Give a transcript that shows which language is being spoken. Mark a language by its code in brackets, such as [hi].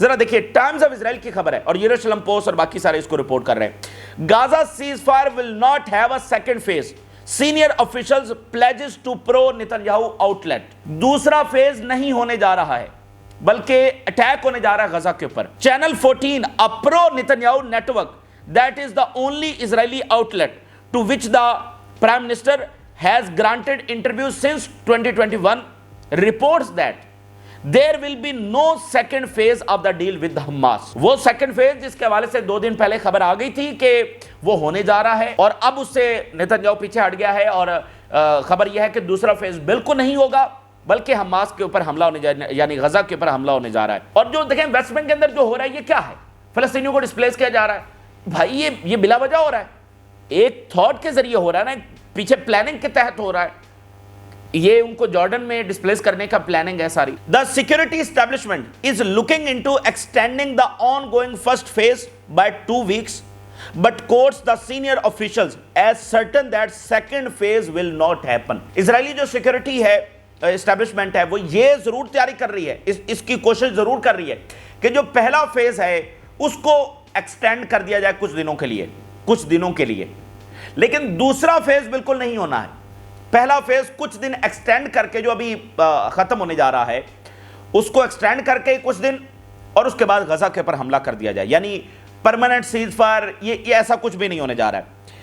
[ur] ذرا دیکھیے Times of Israel کی خبر ہے اور یروشلم پوسٹ اور باقی سارے اس کو رپورٹ کر رہے ہیں. [en] Gaza ceasefire will not have a second phase, senior officials pledges to pro Netanyahu outlet. [ur] دوسرا فیز نہیں ہونے جا رہا ہے بلکہ اٹیک ہونے جا رہا ہے غزہ کے اوپر. [en] Channel 14 a pro Netanyahu network that is the only Israeli outlet to which the Prime Minister has granted interviews since 2021 reports that there will be no second phase of the deal with Hamas. [ur] وہ second phase جس کے حوالے سے 2 دن پہلے خبر آ گئی تھی کہ وہ ہونے جا رہا ہے اور اب اس سے نتن یاہو پیچھے ہٹ گیا ہے اور خبر یہ ہے کہ دوسرا فیز بالکل نہیں ہوگا بلکہ حماس کے اوپر حملہ ہونے جا رہا ہے, یعنی غزہ کے اوپر حملہ ہونے جا رہا ہے. اور جو دیکھیں ویسٹ بینک کے اندر جو ہو رہا ہے یہ کیا ہے, فلسطینیوں کو ڈسپلیس کیا جا رہا ہے. بھائی یہ بلا وجہ ہو رہا ہے, ایک تھاٹ کے ذریعے ہو رہا ہے نا, پیچھے پلاننگ کے تحت ہو رہا ہے. یہ ان کو جارڈن میں ڈسپلیس کرنے کا پلاننگ ہے ساری. [en] The security establishment is looking into extending the ongoing first phase by 2 weeks but quotes the senior officials as certain that second phase will not happen. [ur] اسرائیلی جو سیکورٹی ہے اسٹیبلشمنٹ ہے وہ یہ ضرور تیاری کر رہی ہے, اس کی کوشش ضرور کر رہی ہے کہ جو پہلا فیز ہے اس کو ایکسٹینڈ کر دیا جائے کچھ دنوں کے لیے, لیکن دوسرا فیز بالکل نہیں ہونا ہے. پہلا فیز کچھ دن ایکسٹینڈ کر کے جو ابھی ختم ہونے جا رہا ہے اس کو ایکسٹینڈ کر کے کچھ دن, اور اس کے بعد غزہ کے اوپر حملہ کر دیا جائے, یعنی پرماننٹ سیز فائر, یہ ایسا کچھ بھی نہیں ہونے جا رہا ہے.